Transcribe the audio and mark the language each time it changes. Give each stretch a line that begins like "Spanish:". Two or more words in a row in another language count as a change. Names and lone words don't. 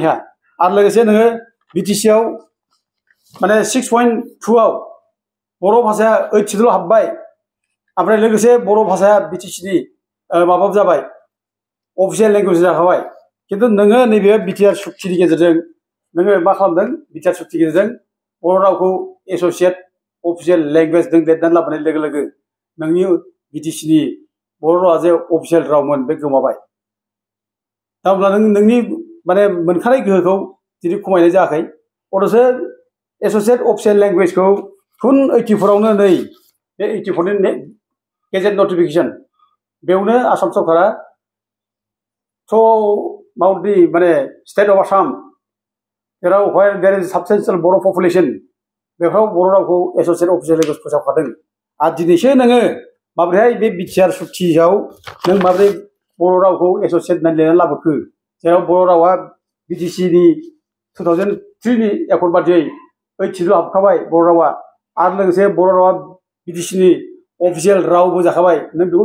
Bodo: हाया आरो लोगोसे नोङो बिटिसिआव माने 6.2आव बर' भाषाया 8 सिटल' हाबबाय ओमफ्राय लोगोसे बर' भाषाया बिटिसिनि माबाबो जाबाय
English: official language
Bodo: जाखाबाय खिन्थु नोङो नैबे बिटिआर सुक्तिनि गेजेरजों नोङो मा खालामदों बिटिआर सुक्तिनि गेजेरजों बर' रावखौ
English: associate official language
Bodo: जों लिरनानै लाबोनाय लोगो लोगो नोंनि बिटिसिनि बर' रावा जे अफिसियेल रावमोन बे गोमाबाय दा अब्ला नोंनि माने मोनखानाय गोहोखौ दिनै खमायनाय जायाखै अथ'सो
English: associate official language
Bodo: 84आवनो नै बे 84नि
English: gazette notification
Bodo: बेयावनो आसाम सरकारा
English: so about the state of Assam, there are where there is substantial Bodo population,
Bodo: बेफोराव बर' रावखौ
English: associate official language
Bodo: फोसावखादों आरो दिनैसो नोङो माबोरैहाय बे बिटिआर सुक्तियाव नों माबोरै बर' रावखौ एस'सियेट होननानै लिरनानै लाबोखो जेराव बर' रावा बिटिसिनि 2003 नि एकर्ड बादियै 82 हाबखाबाय बर' रावा आरो लोगोसे बर' रावा बिटिसिनि अफिसियेल रावबो जाखाबाय नों बेखौ